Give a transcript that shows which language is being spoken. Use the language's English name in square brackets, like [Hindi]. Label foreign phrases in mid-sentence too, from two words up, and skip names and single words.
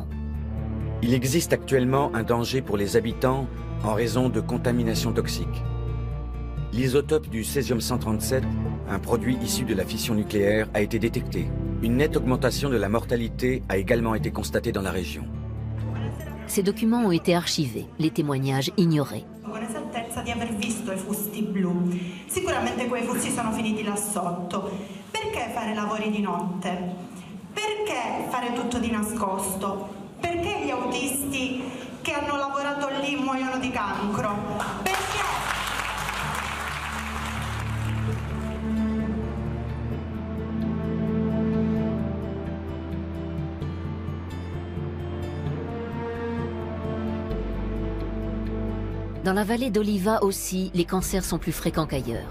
[French] Il existe actuellement un danger pour les habitants en raison de contamination toxique. L'isotope du césium-137, un produit issu de la fission nucléaire, a été détecté. Une nette augmentation de la mortalité a également été constatée dans la région. Ces documents ont été archivés, les témoignages ignorés. [Italian] Con esattezza di aver visto i fusti blu. Sicuramente quei fusti sono finiti là sotto. Perché fare lavori di notte? Perché fare tutto di nascosto? Perché gli autisti che hanno lavorato lì muoiono di cancro? Perché? [French] Dans la vallée d'Oliva aussi, les cancers sont plus fréquents qu'ailleurs.